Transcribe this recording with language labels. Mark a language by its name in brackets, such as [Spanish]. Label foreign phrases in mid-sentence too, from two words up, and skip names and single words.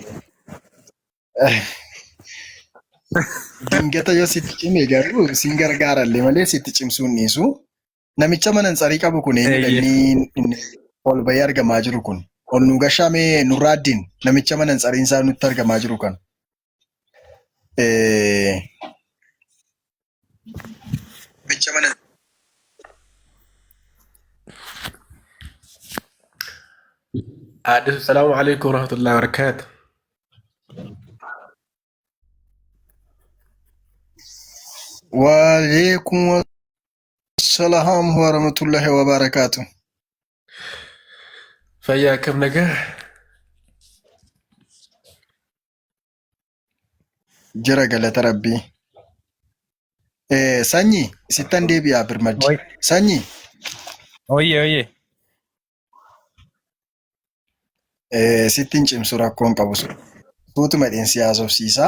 [Oromo] Dingata yoo sitti cime garuu sin gargaarallee malee sitti cimsuu hin dhiisu. Namicha manansarii qabu kun eenyudha inni ol bahee argamaa jiru kun? Ol nu gashamee nurraaddiin namicha manansariin isaa nutti argamaa jiru kan. [Arabic] السلام عليكم ورحمة الله وبركاته. وعليكم السلام ورحمة الله وبركاته. فياكم نجاح. [Oromo] Jira galata rabbii. Sanyii sittan deebi'aa birmaddi. Sanyii Oye. sittin cimsu rakkoon qabu suutuma dheensi haasofsiisaa.